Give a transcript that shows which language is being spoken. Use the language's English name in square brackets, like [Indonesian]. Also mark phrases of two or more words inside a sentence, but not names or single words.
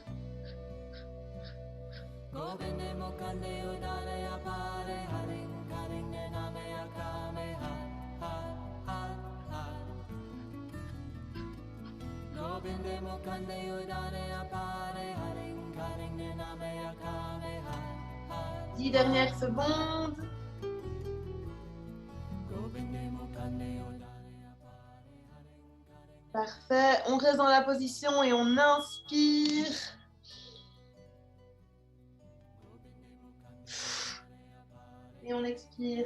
[Punjabi] ਗੋਬਿੰਦੇ ਮੁਕੰਦੇ ਉਦਾਰੇ ਅਪਾਰੇ ਹਰਿਅੰ ਕਰਿਅੰ ਨ੍ਰਿਨਾਮੇ ਅਕਾਮੇ ਹਰ ਹਰ. ਗੋਬਿੰਦੇ ਮੁਕੰਦੇ ਉਦਾਰੇ ਅਪਾਰੇ ਹਰਿਅੰ ਕਰਿਅੰ ਨ੍ਰਿਨਾਮੇ ਅਕਾਮੇ ਹਰ. [French] 10 dernières secondes. Parfait. On reste dans la position et on inspire. Et on expire.